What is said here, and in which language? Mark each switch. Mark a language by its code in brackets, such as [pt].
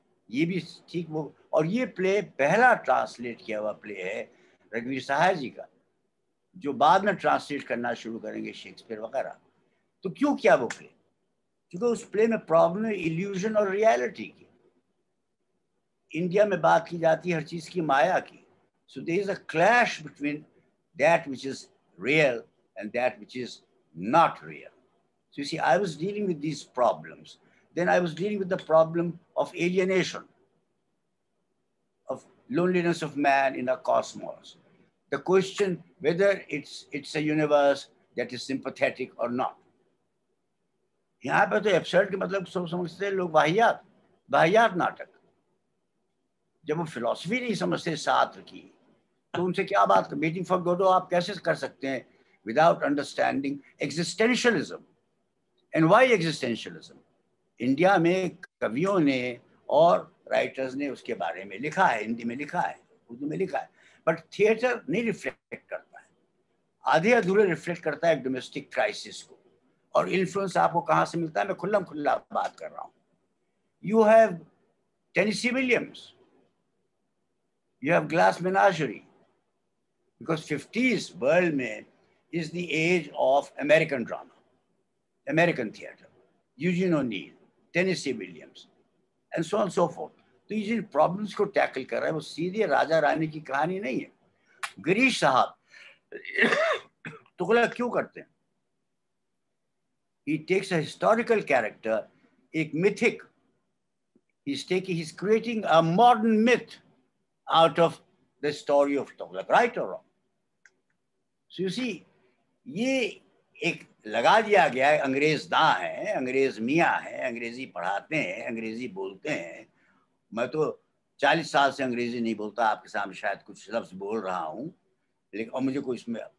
[hi] ये भी ठीक वो, और ये प्ले पहला ट्रांसलेट किया हुआ प्ले है रघुवीर सहाय जी का, जो बाद में ट्रांसलेट करना शुरू करेंगे शेक्सपियर वगैरह। तो क्यों किया वो प्ले? क्योंकि उस प्ले में प्रॉब्लम है इल्यूजन और रियलिटी की। इंडिया में बात की जाती है हर चीज की माया की। [en] So there is a clash between that which is real and that which is not real. So you see, I was dealing with these problems. Then I was dealing with the problem of alienation, of loneliness of man in a cosmos. The question whether it's a universe that is sympathetic or not. [hi] यहाँ पे तो absurd के मतलब सब समझते हैं लोग वाहियात, वाहियात नाटक। जब वो फिलॉसफी नहीं समझते सात्र की, तो उनसे क्या बात कर, वेटिंग फॉर गॉडो आप कैसे कर सकते हैं [en] without understanding existentialism? And why existentialism? [hi] India में कवियों ने और राइटर्स ने उसके बारे में लिखा है, हिंदी में लिखा है, उर्दू में लिखा है, बट थिएटर नहीं रिफ्लेक्ट करता है, आधे अधूरे रिफ्लेक्ट करता है डोमेस्टिक क्राइसिस को। और इन्फ्लुएंस आपको कहाँ से मिलता है? मैं खुल्लम खुल्ला बात कर रहा हूँ। [en] You have Tennessee Williams, you have Glass Menagerie, because 50s world में is the age of American drama, American theater, Eugene O'Neill, Tennessee Williams, and so on and so forth. [hi] तो ये जिन प्रॉब्लम्स को टैकल कर रहा है वो सीधे राजा रानी की कहानी नहीं है। गिरीश साहब तुगलक क्यों करते हैं? [en] He takes a historical character, एक mythic, he's creating a modern myth out of the story of Tughlaq, right or wrong? So you see, [hi] ये एक लगा दिया गया है, अंग्रेज दां है, अंग्रेज मियाँ है, अंग्रेजी पढ़ाते हैं, अंग्रेजी बोलते हैं। मैं तो 40 साल से अंग्रेजी नहीं बोलता, आपके सामने शायद कुछ लफ्ज बोल रहा हूँ, लेकिन और मुझे कोई इसमें